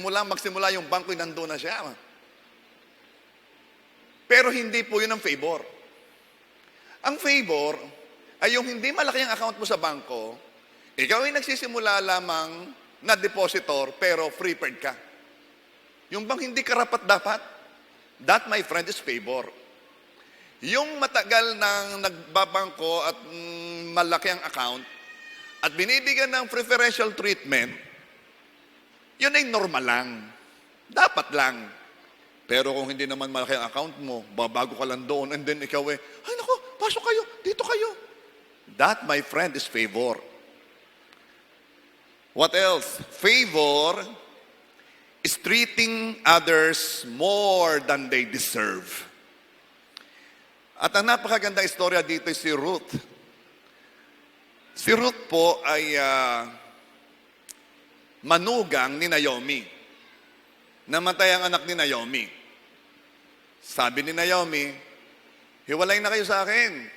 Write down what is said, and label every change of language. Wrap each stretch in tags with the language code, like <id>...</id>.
<tl>Magsimula yung bangko, nandun na siya. Pero hindi po yun ang favor. Ang favor ay yung hindi malaki ang account mo sa bangko, ikaw ay nagsisimula lamang na depositor pero prepaid ka. Yung bang hindi karapat-dapat,</tl> <en>that, my friend, is favor.</en> <tl>Yung matagal nang nagbabangko at malaki ang account at binibigyan ng preferential treatment, yun ay normal lang. Dapat lang. Pero kung hindi naman malaki ang account mo, babago ka lang doon, and then ikaw ay naku, pasok kayo, dito kayo.</tl> <en>That, my friend, is favor. What else? Favor is treating others more than they deserve.</en> <tl>At ang napakagandang istorya dito ay si Ruth. Si Ruth po ay manugang ni Naomi. Namatay ang anak ni Naomi. Sabi ni Naomi, hiwalay na kayo sa akin.</tl>